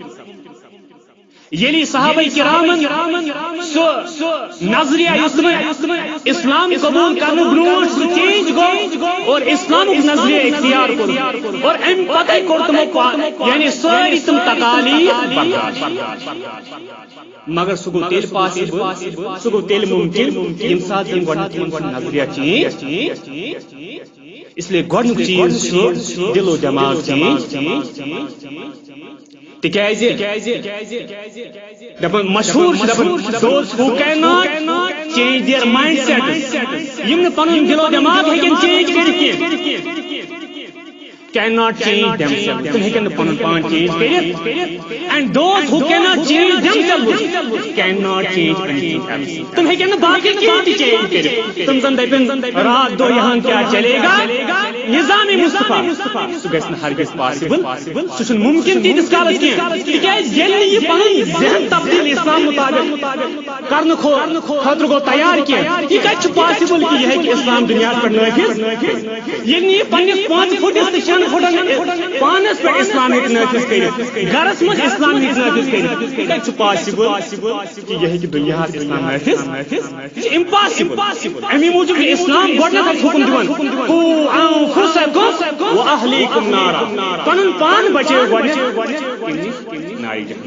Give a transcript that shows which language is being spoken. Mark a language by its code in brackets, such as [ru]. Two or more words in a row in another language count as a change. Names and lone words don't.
[ks] یلی صحابہ کرامن سو نظریہ اسلام قبول کرنے برونٛٹھ سُہ چینج گو اور اسلامک نظریہ اختیار کور اور ام پتہ کور تمو یعنی ساری تم تکالیف برداشت مگر سہ گو تیل پاسبل سہ گو تیل ممکن یم سات یم گۄڈنیُک نظریہ چینج [ur] اس لیے [ks] گۄڈنیُک چیز چھُ دل و دماغ چینج تکیازِ دپن مشہور دوز ہو [en] cannot change their mindset [ks] یم نہٕ پنُن دل و دماغ ہیٚکن چینج کٔرِتھ [en] cannot change themselves [ks] تم ہیٚکن نہٕ پنُن پان چینج کٔرِتھ [en] and those who cannot change themselves cannot change anything else [ks] تم ہیٚکن نہٕ باقی کینٛہہ تہِ چینج کٔرِتھ تم زن دپن رات دو [ur] یہاں کیا چلے گا نظام مصطفیٰ [ks] سہ گژھِ نہٕ ہرگز پاسبل سہ چھُنہٕ ممکن تیٖتِس کالس کینٛہہ تِکیازِ ییٚلہِ نہٕ یہِ پنُن ذہن تبدیل اسلام مطابق کرنہٕ خٲطرٕ گوٚو تیار کینٛہہ یہِ کتہِ چھُ پاسبل کہِ یہِ ہیٚکہِ اسلام دُنیاہس پٮ۪ٹھ نٲفِظ ییٚلہِ نہٕ یہِ پننِس 5 فُٹس تہٕ 6 فُٹن پانس پٮ۪ٹھ اسلام ہیٚکہِ نٲفِظ کٔرِتھ گرس منٛز اسلام ہیٚکہِ نٲفِظ کٔرِتھ یہِ کتہِ چھُ پاسبل کہِ یہِ ہیٚکہِ دُنیاہس اسلام نٲفِظ یہِ چھُ امپاسبل امی موٗجوٗب چھُ اسلام گۄڈنیٚتھ حُکم دِوان [ar] انفسکم واہلیکم نارا [ks] پنن پان بچٲیِو گۄڈنیٚتھ نارِ